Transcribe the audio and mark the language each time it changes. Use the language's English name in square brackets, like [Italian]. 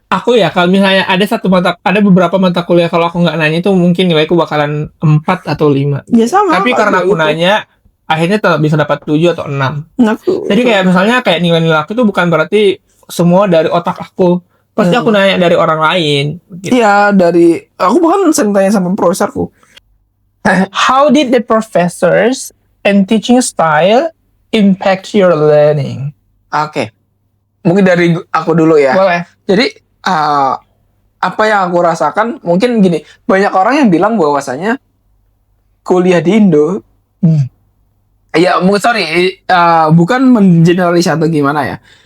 [Indonesian] aku ya kalau misalnya ada beberapa mata kuliah kalau aku nggak nanya itu mungkin nilaiku bakalan 4 atau 5. Ya sama. Tapi karena aku nanya, akhirnya tetap bisa dapat 7 atau 6. Jadi kayak misalnya kayak nilai-nilai aku itu bukan berarti semua dari otak aku. Pasti aku nanya dari orang lain. Gitu. Iya, aku bahkan sering tanya sama profesorku. [English] How did the professors and teaching style impact your learning? [Indonesian] Oke. Mungkin dari aku dulu ya. Boleh. Jadi apa yang aku rasakan mungkin gini, banyak orang yang bilang bahwasanya kuliah di Indo, ya bukan mengeneralis atau gimana ya.